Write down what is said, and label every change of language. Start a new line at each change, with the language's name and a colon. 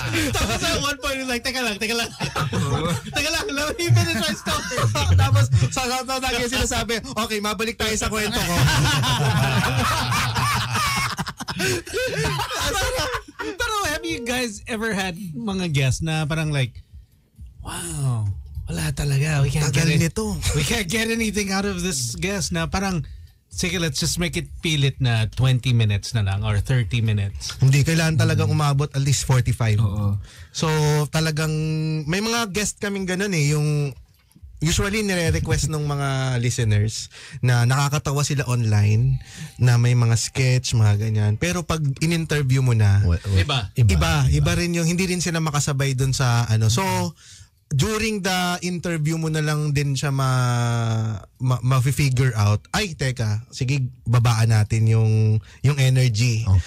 English: Tapos at one point, he's like,
Filipino: teka lang. Teka lang,
English: let me finish my story.
Filipino: Tapos sa lagi sinasabi, okay, mabalik tayo sa kwento ko.
English: Pero have you guys ever had mga guests na parang like, wow,
Filipino: wala talaga.
English: We can't get anything out of this guest
Filipino: na parang, sige,
English: let's just make it pilit na 20 minutes na lang or 30 minutes.
Filipino: Hindi, kailangan talagang umabot at least 45. So talagang, may mga guest kaming ganun eh, yung usually nire-request ng mga listeners na nakakatawa sila online, na may mga sketch, mga ganyan. Pero pag in-interview mo na, iba rin yung, hindi rin sila makasabay dun sa So, during the interview mo na lang din siya ma-figure out, ay teka, sige babaan natin yung energy.